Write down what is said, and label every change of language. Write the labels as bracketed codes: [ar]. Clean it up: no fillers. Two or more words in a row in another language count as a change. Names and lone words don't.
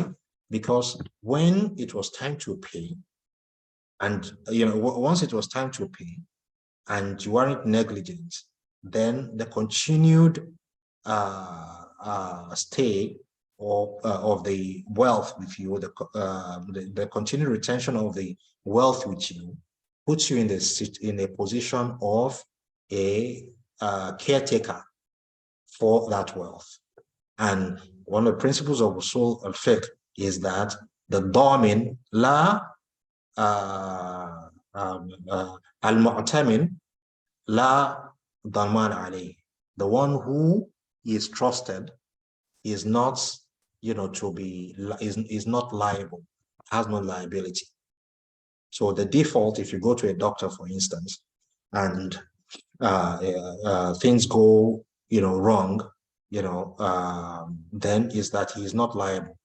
[en] Because when it was time to pay, and once it was time to pay, and you weren't negligent, then the continued stay of the wealth with you, the continued retention of the wealth with you, puts you in a position of a caretaker for that wealth. And one of the principles of [ar] أصول الفقه [en] is that the [ar] ضامن لا المؤتمن لا ضمان عليه. [en] The one who is trusted is not, is not liable, has no liability. So the default, if you go to a doctor, for instance, and things go, wrong, then is that he is not liable.